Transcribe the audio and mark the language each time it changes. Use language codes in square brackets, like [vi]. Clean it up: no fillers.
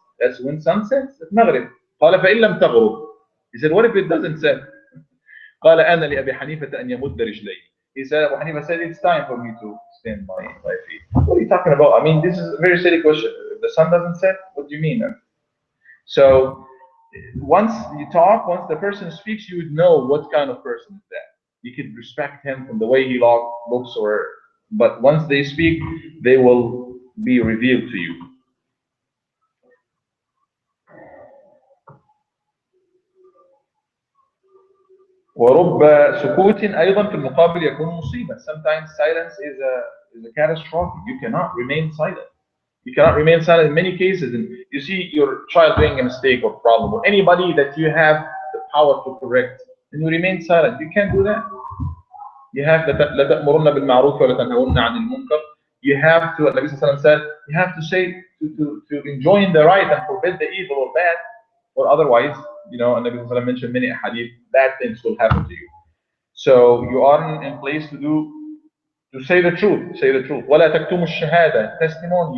[en] That's when sun sets at Maghrib. [ar] قال فإن لم تغرب. [en] He said, what if it doesn't set? [ar] قال أنا لأبي حنيفة أن يمد رجليه. [en] He said, Abu Hanifa said, it's time for me to stand my feet. What are you talking about? I mean, this is a very silly question. If the sun doesn't set, what do you mean? So once once the person speaks, you would know what kind of person is that. You could respect him from the way he looks, but once they speak, they will be revealed to you. [ar] ورب سكوت أيضا في المقابل يكون مصيبة. [en] Sometimes silence is a catastrophe. You cannot remain silent. You cannot remain silent in many cases. And you see your child doing a mistake or problem, or anybody that you have the power to correct, and you remain silent. You can't do that. You have [ar] لا تأمرن بالمعروف ولا تنهون عن المنكر. [en] You have to, Nabi Sallallahu Alaihi Wasallam said, you have to say to enjoin the right and forbid the evil or bad, or otherwise, and Nabi Sallallahu Alaihi Wasallam mentioned many hadith, bad things will happen to you. So you are in place to say the truth. Say the truth. [ar] ولا تكتموا الشهادة. [en] Testimony.